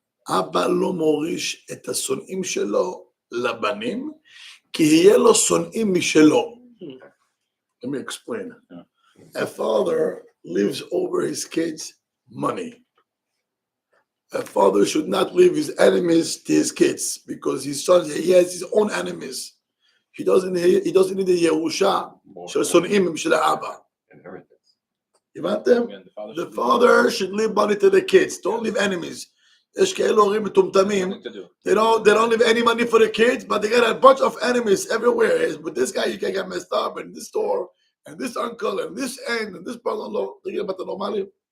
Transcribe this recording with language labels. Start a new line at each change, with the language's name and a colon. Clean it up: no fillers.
Hebrew: אבא לא מוריש את השונאים שלו לבנים, כי יהיה לו שונאים משלו.
English: Let me explain. A father lives over his kids' money. A father should not leave his enemies to his kids because his son, he has his own enemies. He doesn't need a
Hebrew: ירושה של שונאים של האבא.
English: Inheritance.
Hebrew: הבנתם?
English: Again, The father should leave money to the kids. Don't leave enemies.
Hebrew: יש כאלו הורים מטומטמים.
English: nothing to do. They don't leave any money for the kids, but they got a bunch of enemies everywhere. With this guy, you can get messed up, and this store, and this uncle, and this aunt, and this brother-in-law. They get about the normally.